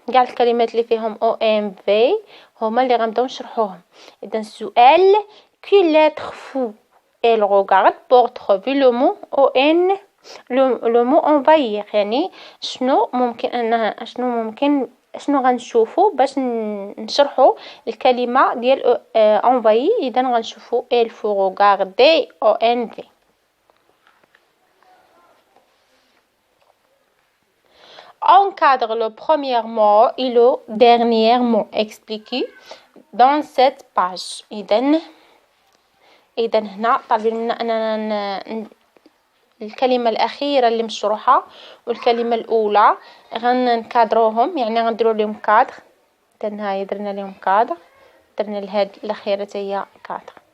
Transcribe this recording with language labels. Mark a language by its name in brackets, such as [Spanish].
[Arabic] كاع الكلمات اللي فيهم ONV هما اللي غنبداو نشرحوهم. [French] إذا السؤال quelle lettre faut-elle regarder pour trouver le mot le mot envahir يعني شنو ممكن [Arabic] شنو غنشوفو باش نشرحو الكلمة ديال envahir. [French] إذا غنشوفو il faut regarder ONV. Encadre le premier mot et le dernier mot expliqué dans cette page. [Arabic] إذا هنا طالبين منا أننا الكلمة الأخيرة اللي مشروحة والكلمة الأولى غنكادروهم، يعني غنديرو لهم كادر. إذا هاهي درنا لهم كادر، درنا لهاد الأخيرة هي كادر.